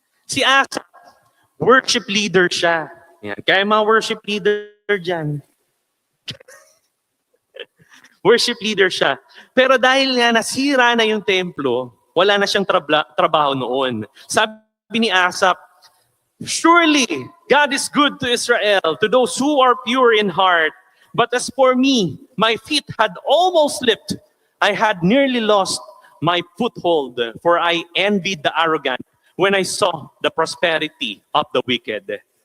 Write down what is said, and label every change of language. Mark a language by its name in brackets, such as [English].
[Filipino] Si Asap, worship leader siya. Yan. Kaya mga worship leader dyan. Worship leader siya. Pero dahil nga nasira na yung templo, wala na siyang trabaho noon. Sabi ni [English] Asap, surely God is good to Israel, to those who are pure in heart. But as for me, my feet had almost slipped. I had nearly lost my foothold, for I envied the arrogant when I saw the prosperity of the wicked.